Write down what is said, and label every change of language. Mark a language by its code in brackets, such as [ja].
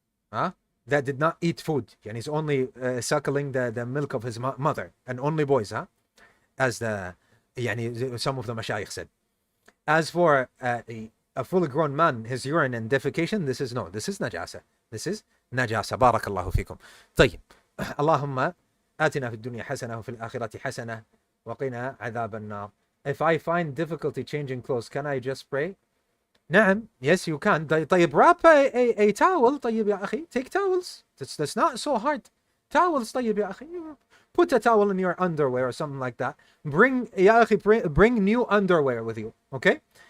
[en] That did not eat food. And he's only suckling the milk of his mother. And only boys, as some of the mashayikh said. As for a fully grown man, his urine and defecation, this is najasa. This is najasa. Barakallahu fikum. طيب. [ar] اللهم آتنا في الدنيا حسنة وفي الآخرة حسنة وقنا عذاب النار. [en] If I find difficulty changing clothes, can I just pray? نعم. Yes, you can. طيب, wrap a towel. [ar] طيب يا أخي. [en] Take towels. That's not so hard. Towels. طيب يا أخي. Put a towel in your underwear or something like that. Bring new underwear with you. Okay?